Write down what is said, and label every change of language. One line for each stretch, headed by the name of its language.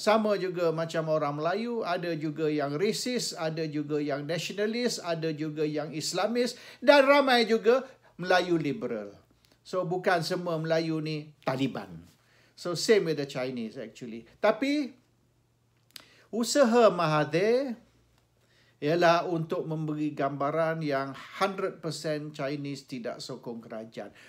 Malay: Sama juga macam orang Melayu, ada juga yang rasis, ada juga yang nasionalis, ada juga yang Islamis, dan ramai juga Melayu liberal. So bukan semua Melayu ni Taliban.
English: So same with the Chinese actually.
Malay: Tapi usaha Mahathir ialah untuk memberi gambaran yang 100% Chinese tidak sokong kerajaan.